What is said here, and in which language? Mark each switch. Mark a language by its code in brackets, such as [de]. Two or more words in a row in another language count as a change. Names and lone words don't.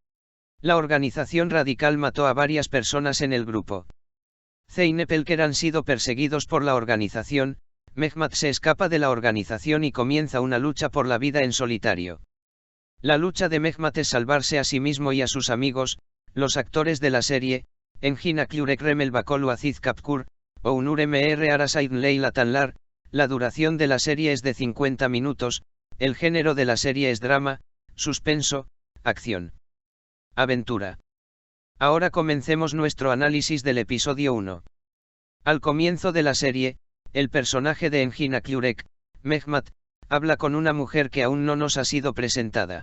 [es] La organización radical mató a varias personas en el grupo. Zeynep y Olker han sido perseguidos por la organización. Mehmet se escapa de la organización y comienza una lucha por la vida en solitario. La lucha de Mehmet es salvarse a sí mismo y a sus amigos. Los actores de la serie, Engin Akyurek Remel Bakolu Aziz Kapkur, Onur Mr Arasaydın Leyla Tanlar. La duración de la serie es de 50 minutos, el género de la serie es drama, suspenso, acción, aventura. Ahora comencemos nuestro análisis del episodio 1. Al comienzo de la serie, el personaje de Engin Akyurek, Mehmet, habla con una mujer que aún no nos ha sido presentada.